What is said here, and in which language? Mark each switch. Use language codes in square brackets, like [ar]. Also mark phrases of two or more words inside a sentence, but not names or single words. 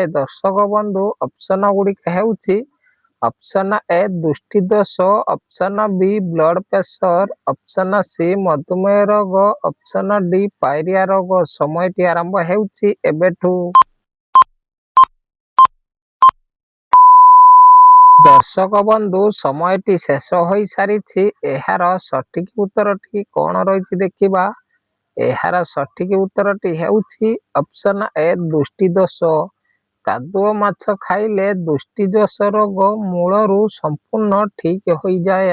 [or] ଦର୍ଶକ ବନ୍ଧୁ ଅପସନ ଗୁଡ଼ିକ ହେଉଛି ଅପସନ ଏ ଦୃଷ୍ଟି ଦୋଷ, ଅପସନ ବି [en] blood pressure, [or] ଅପସନ ସି ମଧୁମେହ ରୋଗ, ଅପସନ ଡି ପାୟରିଆ ରୋଗ। ସମୟଟି ଆରମ୍ଭ ହେଉଛି ଏବେଠୁ। ଦର୍ଶକ ବନ୍ଧୁ ସମୟଟି ଶେଷ ହୋଇସାରିଛି। ଏହାର ସଠିକ ଉତ୍ତରଟି କଣ ରହିଛି ଦେଖିବା। ଏହାର ସଠିକ ଉତ୍ତରଟି ହେଉଛି ଅପସନ ଏ ଦୃଷ୍ଟି ଦୋଷ। କାଦୁଅ ମାଛ ଖାଇଲେ ଦୃଷ୍ଟି ଦୋଷ ରୋଗ ମୂଳରୁ ସମ୍ପୂର୍ଣ୍ଣ ଠିକ ହୋଇଯାଏ।